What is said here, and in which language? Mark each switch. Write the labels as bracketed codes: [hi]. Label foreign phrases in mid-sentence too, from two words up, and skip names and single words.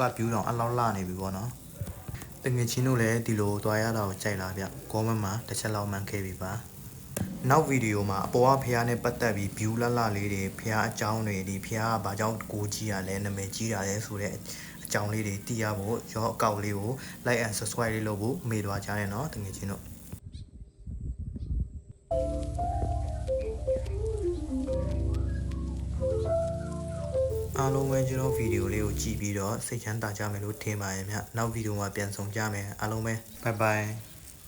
[my] view တော့အလောက်လှနေပြီပေါ့နော်တငယ်ချင်းတို့လည်းဒီလိုသွားရတာကိုကြိုက်လာဗျ comment မှာတစ် ချက်လောက်မှန်ခဲ့ပြီပါနောက်ဗီဒီယိုမှာအပေါ်ကဖေနဲ့ပတ်သက်ပြီး view လှလေးတွေဖေအကြောင်းတွေဒီဖေကဘာကြောင့်ကိုကြီးရလဲနာမည်ကြီးတာလဲဆိုတဲ့အကြောင်းလေးတွေသိရဖို့ရောအကောက်လေးကို [en] like and subscribe [my] လေးလုပ်ဖို့မေ့သွားကြတယ်နော်တငယ်ချင်းတို့အားလုံးပဲကျွန်တော်ဗီဒီယိုလေးကိုကြည့်ပြီးတော့စိတ်ချမ်းသာကြမယ်လို့ထင်ပါတယ်ဗျနောက်ဗီဒီယိုမှာပြန်ဆောင်ကြမယ်အားလုံးပဲ [en] bye bye